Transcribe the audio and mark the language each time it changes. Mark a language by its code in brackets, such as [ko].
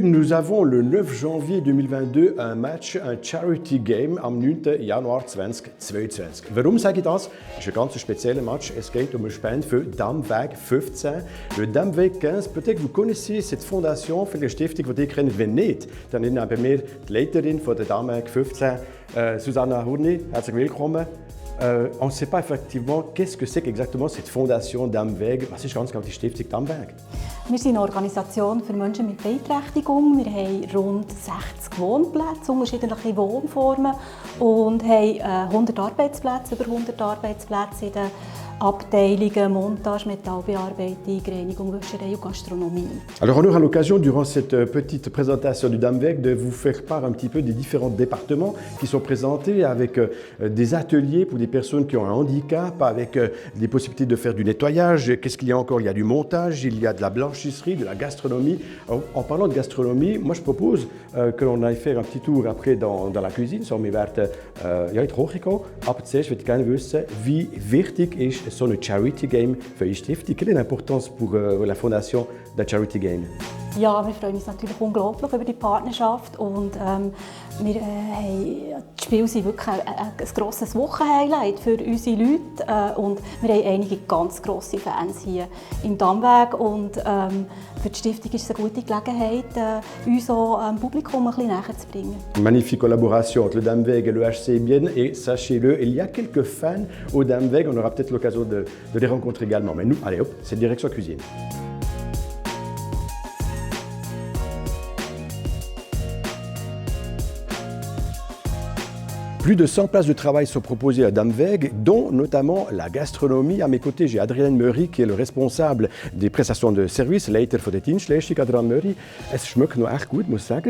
[fr] Nous avons le 9 janvier 2022 un match, un Charity Game [de] am 9. Januar 2022. Warum sage ich das? Es ist ein ganz spezieller Match. Es geht um eine Spende für Damweg 15. [fr] Le Damweg 15, peut-être que vous connaissez cette fondation [de] für die Stiftung, die ihr kennt. Wenn nicht, dann ist bei mir die Leiterin von der Damweg 15, Susanna Hurni. Herzlich willkommen. [fr] On ne sait pas effectivement qu'est-ce que c'est exactement cette fondation Damweg. [de] Was ist ganz genau die Stiftung Damweg? Wir sind eine Organisation für Menschen mit Beeinträchtigung. Wir haben rund 60 Wohnplätze, unterschiedliche Wohnformen und haben 100 Arbeitsplätze, über 100 Arbeitsplätze in den Abteilungen Montage, Metallbearbeitung, Reinigung, Wäscherei und Gastronomie. [fr] Alors on aura l'occasion durant cette petite présentation du Damweg de vous faire part un petit peu des différents départements qui sont présentés avec des ateliers pour des personnes qui ont un handicap, avec des possibilités de faire du nettoyage. Qu'est-ce qu'il y a encore? Il y a du montage, il y a de la blanchisserie, de la gastronomie. En parlant de gastronomie, moi je propose que l'on aille faire un petit tour après dans la cuisine. [de] So, wir werden jetzt hochgekommen, aber zuerst würde ich gerne wissen, wie wichtig ist so ein Charity Game für die Stiftung? [fr] Quelle est l'importance pour la fondation d'un Charity Game? [de] Ja, wir freuen uns natürlich unglaublich über die Partnerschaft und die Spiele sind wirklich ein grosses Wochenhighlight für unsere Leute und wir haben einige ganz grosse Fans hier im Damweg und für die Stiftung ist es eine gute Gelegenheit, uns auch dem Publikum ein bisschen näher zu bringen. [fr] Magnifique collaboration entre le Damweg et le HC Bienne et sachez-le, il y a quelques fans au Damweg, on aura peut-être l'occasion de les rencontrer également. Mais nous, allez hop, c'est direction cuisine. Plus de 100 places de travail sont proposées à Damweg, dont notamment la gastronomie. À mes côtés, j'ai Adrian Murray, qui est le responsable des prestations de services, [de] Leiter von der Dienstleistung. Adrian Murray, es schmeckt noch echt gut, muss ich sagen.